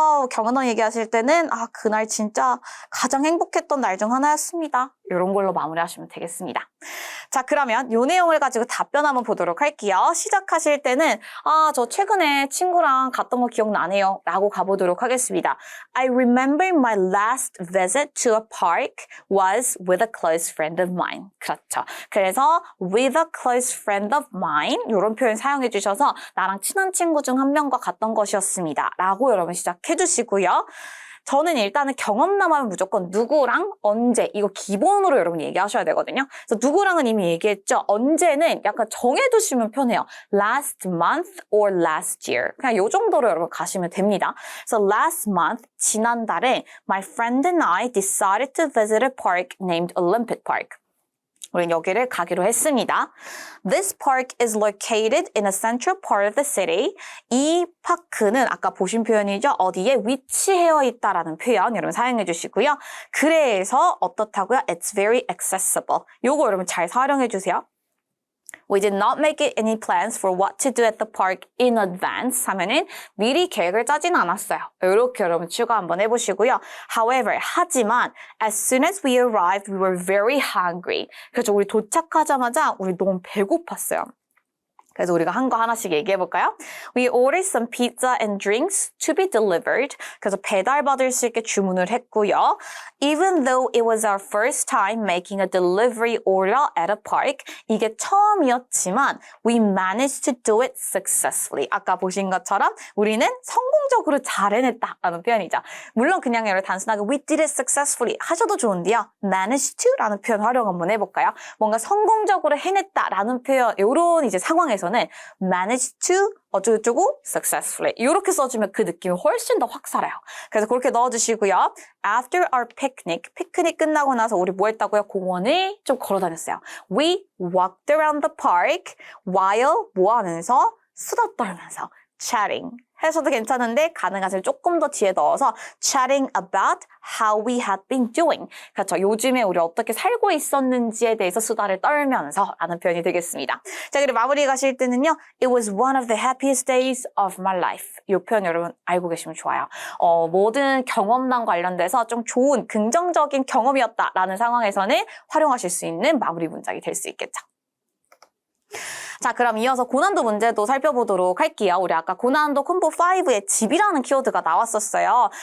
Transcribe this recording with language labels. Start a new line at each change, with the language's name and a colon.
Korean: 경험담 얘기하실 때는 그날 진짜 가장 행복했던 날 중 하나였습니다. 이런 걸로 마무리하시면 되겠습니다. 자, 그러면 그러면 요 내용을 가지고 답변 한번 보도록 할게요. 시작하실 때는 저 최근에 친구랑 갔던 거 기억나네요 라고 가보도록 하겠습니다.
English: I remember my last visit to a park was with a close friend of mine.
Korean: 그렇죠. 그래서
English: with a close friend of mine
Korean: 이런 표현 사용해 주셔서 나랑 친한 친구 중 한 명과 갔던 것이었습니다 라고 여러분 시작해 주시고요. 저는 일단은 경험담하면 무조건 누구랑 언제 이거 기본으로 여러분 얘기하셔야 되거든요. 그래서 누구랑은 이미 얘기했죠. 언제는 약간 정해두시면 편해요.
English: Last month or last year.
Korean: 그냥 요 정도로 여러분 가시면 됩니다.
English: 그래서 last month
Korean: 지난달에
English: my friend and I decided to visit a park named Olympic Park.
Korean: 우리는 여기를 가기로 했습니다.
English: This park is located in a central part of the city.
Korean: 이 파크는 아까 보신 표현이죠. 어디에 위치해 있다라는 표현 여러분 사용해 주시고요. 그래서 어떻다고요?
English: It's very accessible.
Korean: 요거 여러분 잘 활용해 주세요.
English: We did not make it any plans for what to do at the park in advance
Korean: 하면은 미리 계획을 짜진 않았어요. 이렇게 여러분 추가 한번 해보시고요.
English: However,
Korean: 하지만
English: as soon as we arrived, we were very hungry.
Korean: 그래서 우리 도착하자마자 우리 너무 배고팠어요. 그래서 우리가 한 거 하나씩 얘기해볼까요?
English: We ordered some pizza and drinks to be delivered.
Korean: 그래서 배달받을 수 있게 주문을 했고요.
English: Even though it was our first time making a delivery order at a park,
Korean: 이게 처음이었지만
English: we managed to do it successfully.
Korean: 아까 보신 것처럼 우리는 성공적으로 잘 해냈다라는 표현이죠. 물론 그냥 여러분 단순하게
English: we did it successfully
Korean: 하셔도 좋은데요.
English: managed to
Korean: 라는 표현 활용 한번 해볼까요? 뭔가 성공적으로 해냈다라는 표현, 이런 이제 상황에서 managed to 어쩌고저쩌고 successfully 이렇게 써주면 그 느낌이 훨씬 더 확 살아요. 그래서 그렇게 넣어주시고요.
English: After our picnic,
Korean: 피크닉 끝나고 나서 우리 뭐 했다고요? 공원을 좀 걸어 다녔어요.
English: We walked around the park while
Korean: 뭐 하면서? 수다 떨면서 chatting 해서도 괜찮은데 가능하시면 조금 더 뒤에 넣어서
English: chatting about how we had been doing.
Korean: 그렇죠. 요즘에 우리 어떻게 살고 있었는지에 대해서 수다를 떨면서 라는 표현이 되겠습니다. 자, 그리고 마무리 가실 때는요.
English: It was one of the happiest days of my life.
Korean: 이 표현 여러분 알고 계시면 좋아요. 모든 경험담 관련돼서 좀 좋은 긍정적인 경험이었다라는 상황에서는 활용하실 수 있는 마무리 문장이 될 수 있겠죠. 자, 그럼 이어서 고난도 문제도 살펴보도록 할게요. 우리 아까 고난도 콤보 5에 집이라는 키워드가 나왔었어요.